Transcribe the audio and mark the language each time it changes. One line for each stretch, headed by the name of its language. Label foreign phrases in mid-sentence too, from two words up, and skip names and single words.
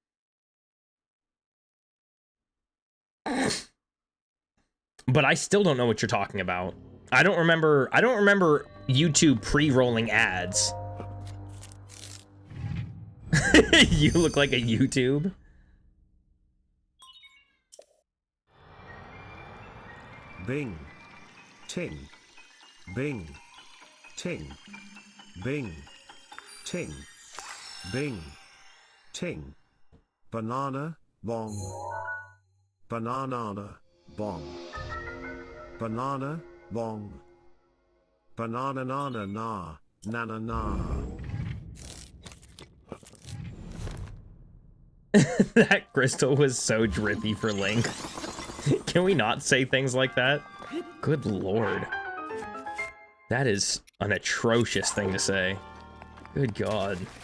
English: But I still don't know what you're talking about. I don't remember YouTube pre-rolling ads. You look like a YouTube. Bing. Ting. Bing. Ting. Bing. Ting. Bing. Ting. Banana. Bong. Banana. Bong. Banana. Bong. Banana nana na. Nana na. That crystal was so drippy for Link. Can we not say things like that? Good lord. That is an atrocious thing to say. Good god.